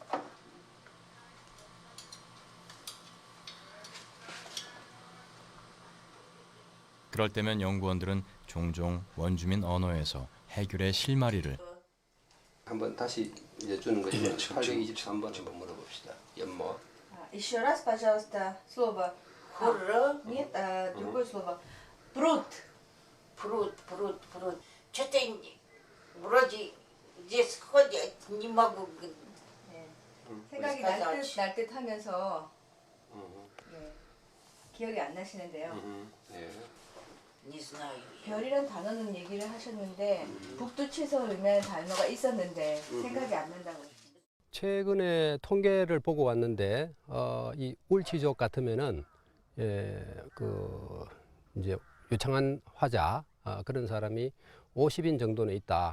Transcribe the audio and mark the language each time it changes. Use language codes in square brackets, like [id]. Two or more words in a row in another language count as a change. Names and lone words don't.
[ko] 그럴 때면 연구원들은 종종 원주민 언어에서 해결의 실마리를 한번 다시 이제 주는 것이죠. 823번 한번 물어봅시다. 연모. [ru] Еще раз, пожалуйста, слово «хур». Нет, другое слово. Пруд. Пруд. Что-то вроде здесь ходят, не могу. [ko] 생각이 날 듯 하면서 기억이 안 나시는데요. [ru] Не знаю. [ko] 별이란 단어는 얘기를 하셨는데 북두칠성을 의미하는 단어가 있었는데 생각이 안 난다고. 최근에 통계를 보고 왔는데 이 울치족 같으면은 이제 유창한 화자 그런 사람이 50인 정도는 있다.